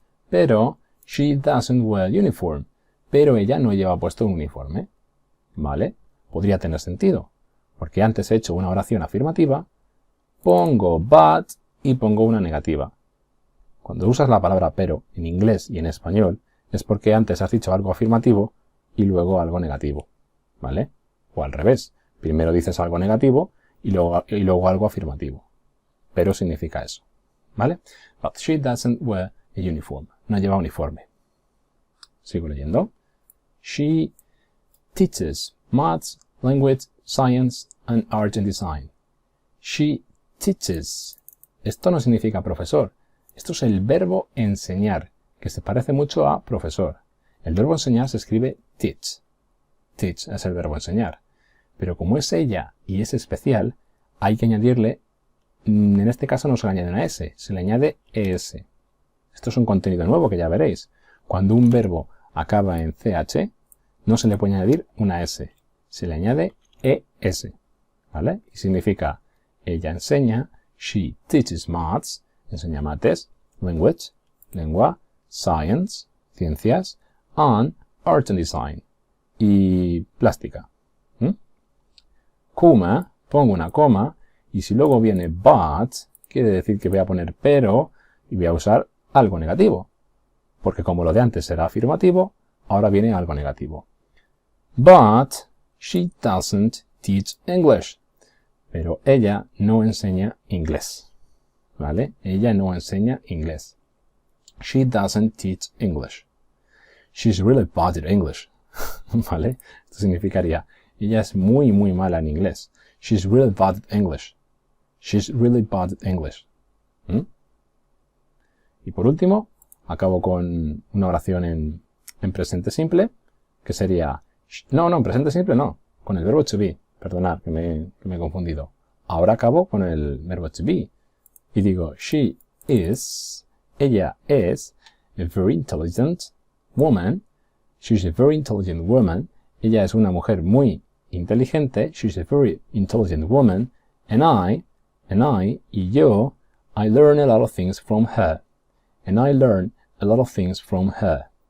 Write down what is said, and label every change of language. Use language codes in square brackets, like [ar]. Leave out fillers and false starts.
[es] Pero, [en] she doesn't wear uniform. [es] Pero ella no lleva puesto un uniforme. ¿Vale? Podría tener sentido. Porque antes he hecho una oración afirmativa, pongo but y pongo una negativa. Cuando usas la palabra pero en inglés y en español, es porque antes has dicho algo afirmativo y luego algo negativo. ¿Vale? O al revés. Primero dices algo negativo y luego algo afirmativo. Pero significa eso. ¿Vale? [en] But she doesn't wear a uniform. [es] No lleva uniforme. Sigo leyendo. [en] She teaches maths, language, science, and art and design. She teaches. [es] Esto no significa profesor. Esto es el verbo enseñar, que se parece mucho a profesor. El verbo enseñar se escribe teach. Teach es el verbo enseñar. Pero como es ella y es especial, hay que añadirle, en este caso no se le añade una S, se le añade ES. Esto es un contenido nuevo que ya veréis. Cuando un verbo acaba en CH, no se le puede añadir una S, se le añade ES. ¿Vale? Y significa, ella enseña, [en] she teaches maths, [es] enseña mates, language, lengua, science, ciencias, [en] and art and design, [es] y plástica. Coma, pongo una coma, y si luego viene but, quiere decir que voy a poner pero, y voy a usar algo negativo. Porque como lo de antes era afirmativo, ahora viene algo negativo. [en] But she doesn't teach English. [es] Pero ella no enseña inglés. ¿Vale? Ella no enseña inglés. [en] She doesn't teach English. She's really bad at English. [es] ¿Vale? Esto significaría, ella es muy mala en inglés. [en] She's really bad at English. She's really bad at English. [es] Y por último, acabo con una oración en presente simple, que sería... No, en presente simple no. Con el verbo to be. Perdonad, que me he confundido. Ahora acabo con el verbo to be. Y digo, [en] she is, [es] ella es, [en] a very intelligent woman. She's a very intelligent woman. [es] Ella es una mujer muy inteligente. [en] She's a very intelligent woman. And I, [es] y yo, [en] I learn a lot of things from her. And I learn a lot of things from her.